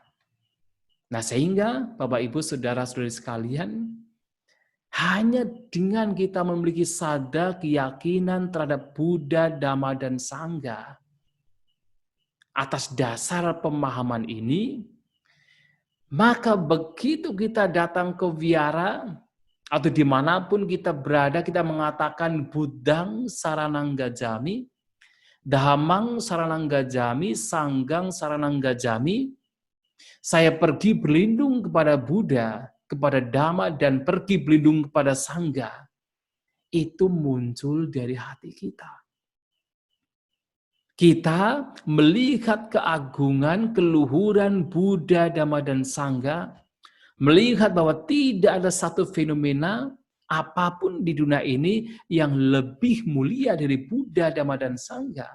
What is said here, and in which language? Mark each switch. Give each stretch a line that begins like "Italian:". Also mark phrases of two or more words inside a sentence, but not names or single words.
Indonesian: Nah, sehingga Bapak Ibu Saudara-saudari sekalian, hanya dengan kita memiliki sadar keyakinan terhadap Buddha, Dhamma, dan Sangha, atas dasar pemahaman ini, maka begitu kita datang ke wihara, atau dimanapun kita berada, kita mengatakan
Pali: Buddhang Saranang Gacchami, Dhammang Saranang Gacchami, Sanggang Saranang Gacchami,
Indonesian: saya pergi berlindung kepada Buddha, kepada Dhamma, dan pergi berlindung kepada Sangha. Itu muncul dari hati kita. Kita melihat keagungan, keluhuran Buddha, Dhamma, dan Sangha, melihat bahwa tidak ada satu fenomena apapun di dunia ini yang lebih mulia dari Buddha, Dhamma, dan Sangha.